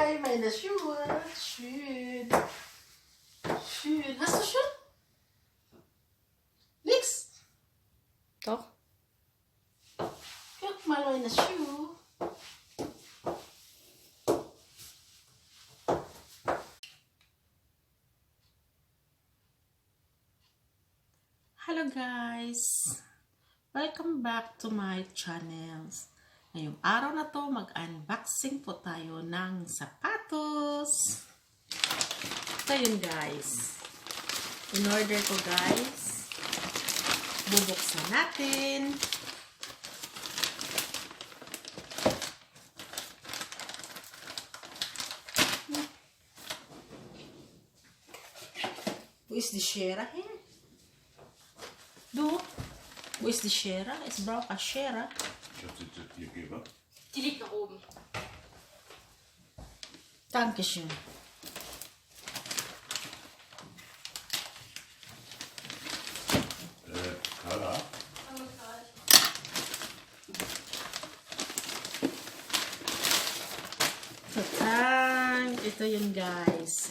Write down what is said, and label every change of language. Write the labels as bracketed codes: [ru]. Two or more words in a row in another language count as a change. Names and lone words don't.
[de] meine Schuhe. Schön. Schön. Hast du schon? Nix? Doch. Guck mal meine Schuhe. [en] Hello guys! Welcome back to my channel. [tl] Ngayong araw na to, mag-unboxing po tayo ng sapatos. Ito yun guys. In order ko guys. Bubuksan natin. [de] Wo ist die Schere hin? Du? Wo ist die Schere? Es braucht eine Schere. Ich habe sie dir gegeben. Die liegt nach oben. Dankeschön. Carla? [tl] Ito yun guys.